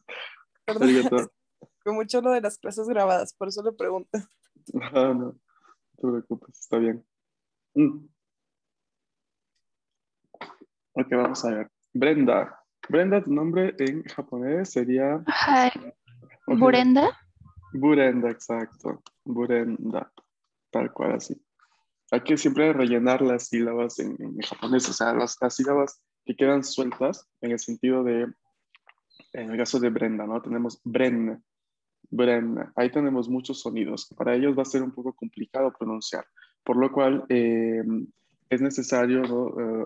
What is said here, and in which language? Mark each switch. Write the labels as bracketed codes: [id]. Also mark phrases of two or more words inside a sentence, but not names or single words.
[es] Perdón, Arigato. que mucho lo de las clases grabadas, por eso le pregunto. Ah, no, no te preocupes, está bien. Mm, Ok, vamos a ver. Brenda. Brenda, tu nombre en japonés sería Hi, ok, Burenda. Burenda, exacto. Burenda, tal cual así. Hay que siempre rellenar las sílabas en japonés, o sea, las sílabas que quedan sueltas en el sentido de, en el caso de Brenda, ¿no? Tenemos Bren, Bren. Ahí tenemos muchos sonidos. Para ellos va a ser un poco complicado pronunciar, por lo cual es necesario, ¿no?